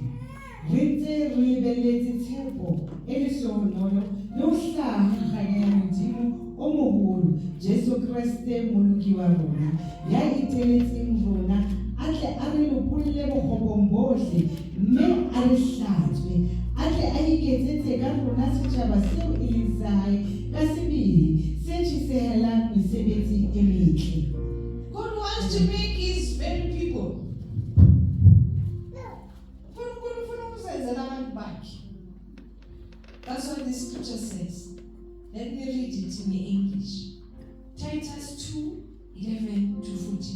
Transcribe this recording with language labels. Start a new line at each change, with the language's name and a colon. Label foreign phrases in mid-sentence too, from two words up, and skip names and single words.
Southern Sotho: re ntse re lebelletse tshepo e le sohonolo le ho hlaha kganya ya modimo o moholo Jesu Kriste moloki wa rona ya iteletseng rona a tle a re lopolle bokgobong bohle mme a re hlatswe a tle a iketsetse ka rona setjhaba seo e leng sa hae ka sebele se tjhesehelang mesebetsi e metle.
English: God wants to make his very people. That's what the scripture says. Let me read it in English. Titus 2, 11 to 14.